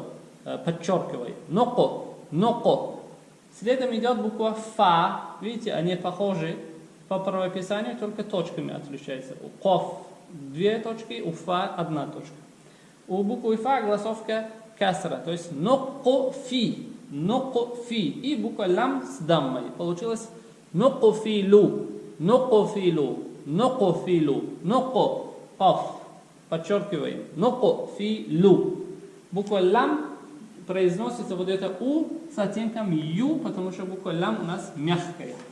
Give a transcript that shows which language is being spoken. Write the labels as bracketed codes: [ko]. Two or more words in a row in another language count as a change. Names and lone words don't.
[ru] Подчеркивай. [ar] نُقْ. نُقْ. [ru] Следом идет буква фа. Видите, они похожи по правописанию, только точками отличаются. У каф 2 точки, у фа 1 точка. У буквы фа голосовка касра, то есть ноко фи. [ar] نُقْفِ. [ru] И буква лам с даммой. Получилось [ar] نُقْفِلُ، نُقْفِلُ، نُقْفِلُ، نُقْ, [ru] каф. Подчеркиваем. Нокофилу. Буква лам произносится вот это у с оттенком ю, потому что буква лам у нас мягкая.